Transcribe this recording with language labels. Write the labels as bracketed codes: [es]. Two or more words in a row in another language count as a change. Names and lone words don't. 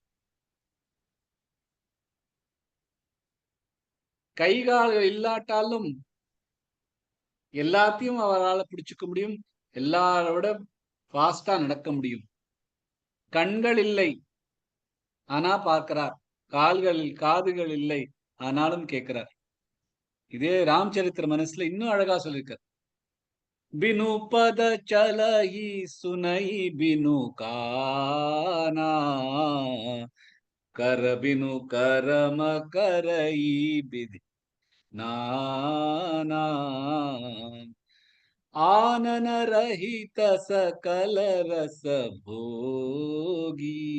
[ta] கைகால்கள் இல்லாட்டாலும் எல்லாத்தையும் அவரால் பிடிச்சுக்க முடியும், எல்லாரோட ஃபாஸ்டா நடக்க முடியும். கண்கள் இல்லை, ஆனா பார்க்கிறார். காதுகள் இல்லை, ஆனாலும் கேட்கிறார். இதே ராமச்சரித்திர மனசுல இன்னும் அழகா சொல்லியிருக்கார். [awa] बिनु पद चलहि सुनई बिनु काना, कर बिनु करम करई विधि नाना, आनन रहित सकल रस भोगी,